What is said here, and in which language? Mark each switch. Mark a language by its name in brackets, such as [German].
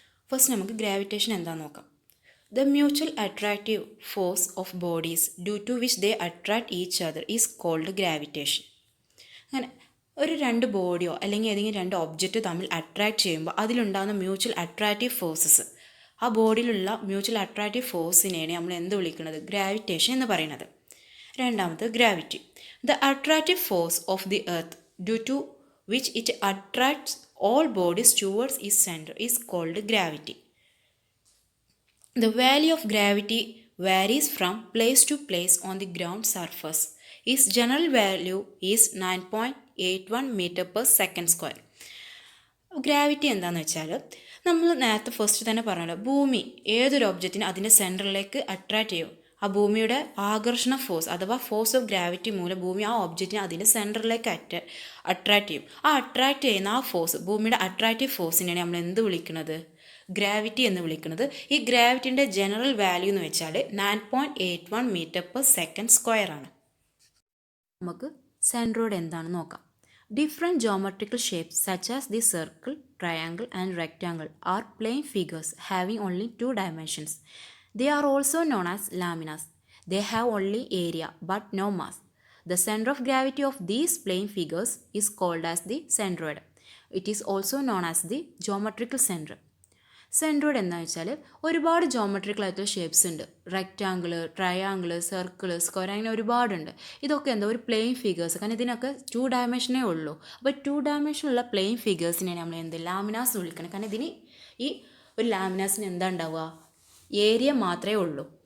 [Malayalam] First നമുക്ക് gravitation എന്താണെന്ന് നോക്കാം. [English] The mutual attractive force of bodies due to which they attract each other is called gravitation. [Malayalam] അങ്ങനെ ഒരു രണ്ട് ബോഡിയോ അല്ലെങ്കിൽ ഏതെങ്കിലും രണ്ട് ഒബ്ജക്റ്റ് തമ്മിൽ അട്രാക്ട് ചെയ്യുമ്പോൾ അതിലുണ്ടാകുന്ന മ്യൂച്വൽ അട്രാക്റ്റീവ് ഫോഴ്സസ്, ആ ബോഡിയിലുള്ള മ്യൂച്വൽ അട്രാക്റ്റീവ് ഫോഴ്സിനെയാണ് നമ്മൾ എന്ത് വിളിക്കുന്നത്, ഗ്രാവിറ്റേഷൻ എന്ന് പറയുന്നത്. രണ്ടാമത് gravity. [English] The attractive force of the earth due to which it attracts all bodies towards its center is called gravity. The value of gravity varies from place to place on the ground surface. Its general value is 9.81 meter per second square. [Malayalam] Gravity എന്താണെന്ന് വെച്ചാൽ നമ്മൾ നേരത്തെ first തന്നെ പറഞ്ഞല്ലോ, ഭൂമി ഏതൊരു ഒബ്ജക്റ്റിനെ അതിൻ്റെ സെൻറ്ററിലേക്ക് അട്രാക്റ്റ് ചെയ്യും. ആ ഭൂമിയുടെ ആകർഷണ ഫോഴ്സ് അഥവാ ഫോഴ്സ് ഓഫ് ഗ്രാവിറ്റി മൂലം ഭൂമി ആ ഒബ്ജക്റ്റിനെ അതിൻ്റെ സെൻറ്ററിലേക്ക് അട്രാക്റ്റ് ചെയ്യും. ആ അട്രാക്റ്റ് ചെയ്യുന്ന ആ ഫോഴ്സ്, ഭൂമിയുടെ അട്രാക്റ്റീവ് ഫോഴ്സിനെയാണ് നമ്മൾ എന്ത് വിളിക്കുന്നത്, ഗ്രാവിറ്റി എന്ന് വിളിക്കുന്നത്. ഈ ഗ്രാവിറ്റിൻ്റെ ജനറൽ വാല്യൂ എന്ന് വെച്ചാൽ 9.81 മീറ്റർ പെർ സെക്കൻഡ് സ്ക്വയർ ആണ്. നമുക്ക് സെൻട്രോയിഡ് എന്താണെന്ന് നോക്കാം. [English] Different geometrical shapes such as the circle, triangle and rectangle are plane figures having only 2 dimensions. They are also known as laminas. They have only area but no mass. The center of gravity of these plane figures is called as the centroid. It is also known as the geometrical center. [Malayalam] Centroid എന്താ വെച്ചാൽ ഒരുപാട് geometrical ആയിട്ടുള്ള shapes ഉണ്ട്. Rectangle, triangle, circle, square, അങ്ങനെ ഒരുപാടുണ്ട്. ഇതൊക്കെ എന്താ ഒരു പ്ലെയിൻ ഫിഗേഴ്സ്, കാരണം ഇതിനൊക്കെ 2 ഡയമെൻഷനേ ഉള്ളൂ. അപ്പോൾ 2 ഡയമെൻഷനുള്ള പ്ലെയിൻ ഫിഗേഴ്സിനെ നമ്മൾ എന്ത് ലാമിനാസ് വിളിക്കണം. കാരണം ഇതിന് ഈ ഒരു ലാമിനാസിന് എന്താ ഉണ്ടാവുക, ഏരിയ മാത്രമേ ഉള്ളൂ.